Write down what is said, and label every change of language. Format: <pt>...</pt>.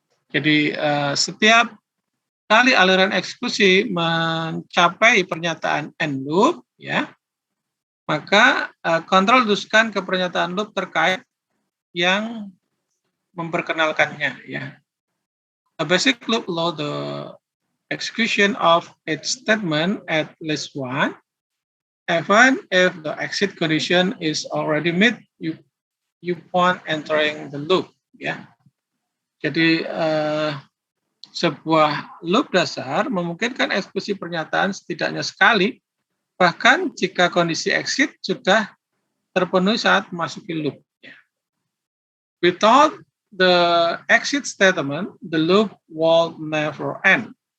<id>Jadi setiap kali aliran eksekusi mencapai pernyataan end loop, ya, maka kontrol diteruskan ke pernyataan loop terkait yang memperkenalkannya, ya.</id> <en>A basic loop allows the execution of its statement at least one, even if the exit condition is already met upon entering the loop, ya.</en> <id>Jadi sebuah loop dasar memungkinkan eksekusi pernyataan setidaknya sekali, bahkan jika kondisi exit sudah terpenuhi saat memasuki loop.</id> <en>Without the exit statement, the loop will never end.</en>